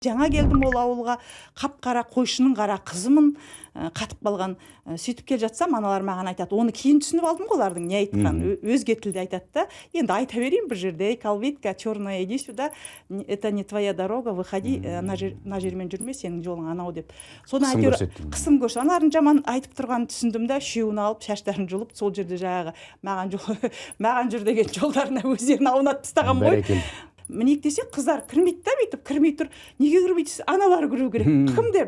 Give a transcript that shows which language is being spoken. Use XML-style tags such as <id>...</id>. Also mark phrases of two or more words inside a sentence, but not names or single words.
<kk>Жаңа келдім ол ауылға, қап-қара қойшының қара қызымын, қатып қалған. Сөйтіп келе жатсам, аналар маған айтады, оны кейін түсініп алдым ғой олардың не айтқанын, өзге тілде айтады да. Енді айта берейін бір жерде, калбитка,</kk> <ru>черная, иди сюда, это не твоя дорога, выходи,</ru> <kk>на жермен жүрме, сенің жолың анау деп. Соны әйтеуір қысым көрсетті. Аналардың жаман айтып тұрғанын түсіндім да, үшеуін алып, шаштарын жұлып, сол жерде жаңағы маған жүр деген жолдарына өздерін аунатып тастаған ғой. Мінек десе қыздар кірмейді да, бүйтіп кірмей тұр. Неге кірмейді? Аналары кіру керек. Кімдер?</kk>